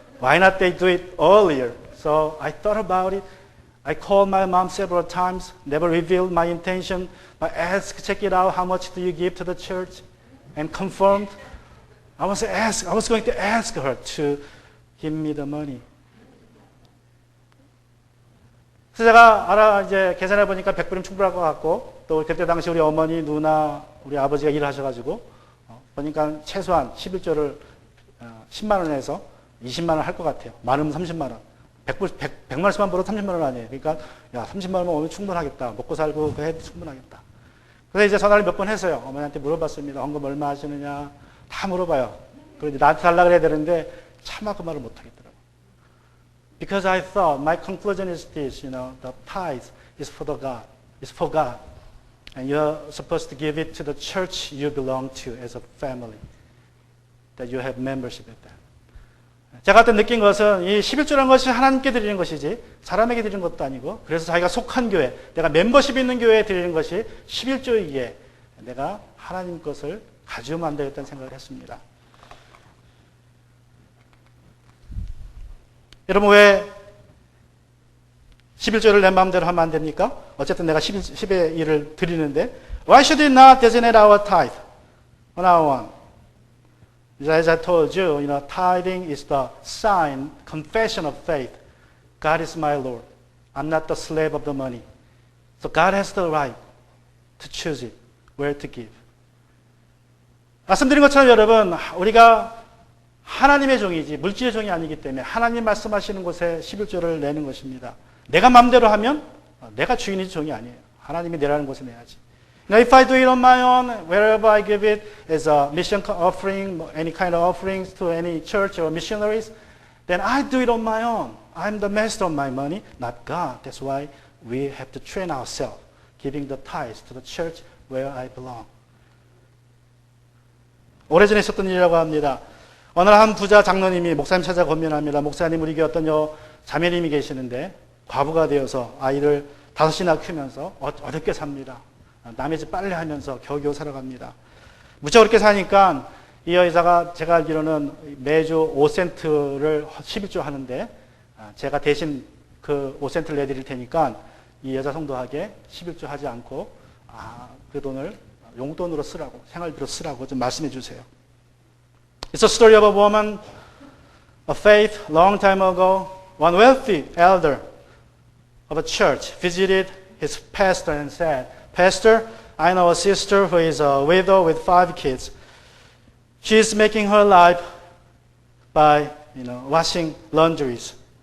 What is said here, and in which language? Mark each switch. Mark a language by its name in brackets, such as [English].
[English] Why not they do it earlier? So I thought about it. I called my mom several times, never revealed my intention. I asked, check it out, how much do you give to the church? And confirmed. I was going to ask her to give me the money. [Korean] 그래서 제가 이제 계산해 보니까 100불이면 충분할 것 같고, 또 그때 당시 우리 어머니, 누나, 우리 아버지가 일을 하셔가지고, 보니까 최소한 11조를 10만 원에서 20만 원 할 것 같아요. 많으면 30만 원. 100만 원씩만 벌어도 30만 원 아니에요. 그러니까, 30만 원면 오면 충분하겠다. 먹고 살고 그 해도 충분하겠다. 그래서 이제 전화를 몇 번 했어요. 어머니한테 물어봤습니다. 헌금 얼마 하시느냐. 다 물어봐요. 그런데 나한테 달라 그래야 되는데, 차마 그 말을 못 하겠더라고요. [English] Because I thought, my conclusion is this, the tithe is for God. It's for God. And you're supposed to give it to the church you belong to as a family. That you have membership with that. [Korean] 제가 그때 느낀 것은 이 11조라는 것이 하나님께 드리는 것이지 사람에게 드리는 것도 아니고 그래서 자기가 속한 교회, 내가 멤버십 있는 교회에 드리는 것이 11조이기에 내가 하나님 것을 가지면 안 되겠다는 생각을 했습니다. 여러분 왜 11조를 내 마음대로 하면 안 됩니까? 어쨌든 내가 10의 1을 드리는데 [English] Why should we not designate our tithe on our own? As I told you, tithing is the sign, confession of faith. God is my Lord. I'm not the slave of the money. So God has the right to choose it, where to give. [Korean] 말씀드린 것처럼 여러분, 우리가 하나님의 종이지 물질의 종이 아니기 때문에 하나님 말씀하시는 곳에 11조를 내는 것입니다. 내가 마음대로 하면 내가 주인이지 종이 아니에요. 하나님이 내라는 곳에 내야지. [English] Now if I do it on my own, wherever I give it as a mission offering, any kind of offerings to any church or missionaries, then I do it on my own. I'm the master of my money, not God. That's why we have to train ourselves, giving the tithes to the church where I belong. [Korean] 오래전에 있었던 일이라고 합니다. 어느 한 부자 장로님이 목사님 찾아 권면합니다. 목사님, 우리 교회 어떤 자매님이 계시는데 과부가 되어서 아이를 5이나 키우면서 어렵게 삽니다. 남의 집 빨래하면서 겨우겨우 살아갑니다. 무척 어렵게 사니까 이 여자가 제가 알기로는 매주 5센트를 11조 하는데 제가 대신 그 5센트를 내드릴 테니까 이 여자 성도에게 11조 하지 않고 그 돈을 용돈으로 쓰라고, 생활비로 쓰라고 좀 말씀해 주세요. [English] It's a story of a woman of faith long time ago. One wealthy elder of a church visited his pastor and said, Pastor, I know a sister who is a widow with 5 kids. She is making her life by, washing laundries.